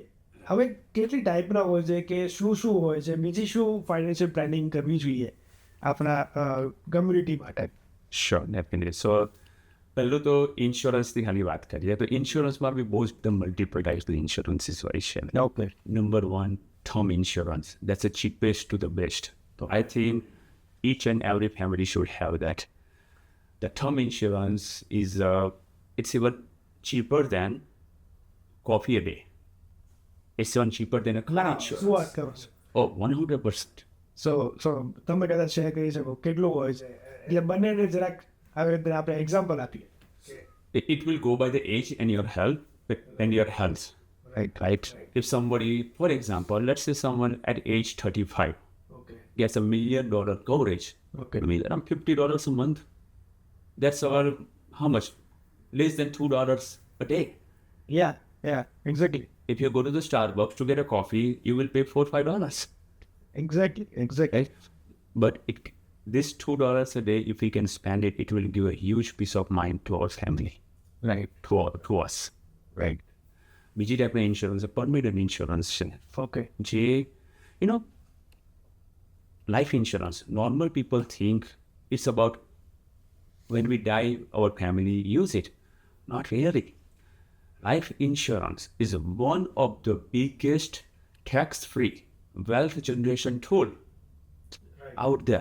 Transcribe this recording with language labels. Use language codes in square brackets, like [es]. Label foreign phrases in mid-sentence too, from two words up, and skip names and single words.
[gu] હવે કેટલી ટાઈપના હોય છે કે શું હોય છે, બીજી શું [en] financial planning [gu] કરવી જોઈએ આપણા કમ્યુનિટી માટે? [en] sure, definitely. [gu] સો પહેલું તો ઇન્સ્યોરન્સની ખાલી વાત કરીએ તો ઇન્સ્યોરન્સમાં બી બહુ જ [en] multiple types [gu] ઇન્સ્યોરન્સીસ હોય છે. ઓકે. [en] Number one, term insurance. That's the cheapest to the best. So I think each and every family should have that. The term insurance is it's even cheaper than coffee a day. It's even cheaper than a car insurance. [gu] શું વાત કરો છો? [en] Oh, 100%. [gu] સો તમે કદાચ શેર કરી શકો કેટલું હોય છે, એટલે બંનેને જરાક આવી રીતે આપણે એક્ઝામ્પલ આપીએ. [en] It will go by the age and your health and your health. Right. If somebody, for example, let's say someone at age 35 gets $1 million coverage, Okay. I mean, around $50 a month. That's all. How much? Less than $2 a day. Yeah, exactly. If you go to the Starbucks to get a coffee, you will pay $4-5. Exactly. Right? But this $2 a day, if we can spend it, it will give a huge peace of mind to our family. Right. To us. Right. [gu] બીજી ટાઈપના [en] insurance permanent insurance [gu] છે [en] Okay. જે life insurance, normal people think it's about when we die our family use it. Not really. Life insurance is one of the biggest tax-free wealth generation tool out there.